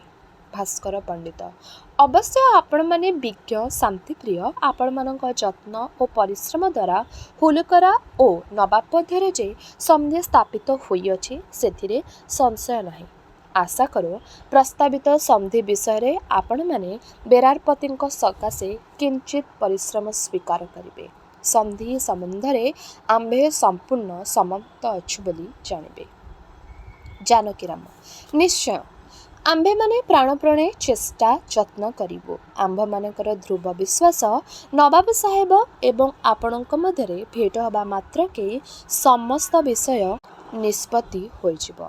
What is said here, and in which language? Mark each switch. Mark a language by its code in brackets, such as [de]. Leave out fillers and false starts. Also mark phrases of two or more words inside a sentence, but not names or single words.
[or] ଭାସ୍କର ପଣ୍ଡିତ, ଅବଶ୍ୟ ଆପଣ ମାନେ ବିଜ୍ଞ ଶାନ୍ତିପ୍ରିୟ, ଆପଣ ମାନଙ୍କ ଯତ୍ନ ଓ ପରିଶ୍ରମ ଦ୍ୱାରା ହୁଲୁକରା ଓ ନବାବ ମଧ୍ୟ ଯେ ସନ୍ଧି ସ୍ଥାପିତ ହୋଇଅଛି ସେଥିରେ ସଂଶୟ ନାହିଁ। ଆଶା କରୁ ପ୍ରସ୍ତାବିତ ସନ୍ଧି ବିଷୟ ଆପଣ ମାନେ ବେରାରପତିଙ୍କ ସକାଶେ କିଞ୍ଚିତ ପରିଶ୍ରମ ସ୍ୱୀକାର କରିବେ। ସନ୍ଧି ସମ୍ବନ୍ଧରେ ଆମ୍ଭେ ସମ୍ପୂର୍ଣ୍ଣ ସମ୍ମତ ଅଛୁ ବୋଲି ଜାଣିବେ। ଜାନକୀରାମ, ନିଶ୍ଚୟ ଆମ୍ଭେ ମାନେ ପ୍ରାଣପଣେ ଚେଷ୍ଟା ଯତ୍ନ କରିବୁ। ଆମ୍ଭ ମାନଙ୍କର ଧ୍ରୁବ ବିଶ୍ୱାସ ନବାବ ସାହେବ ଏବଂ ଆପଣଙ୍କ ମଧ୍ୟରେ ଭେଟ ହେବା ମାତ୍ର କେ ସମସ୍ତ ବିଷୟ ନିଷ୍ପତ୍ତି ହୋଇଯିବ।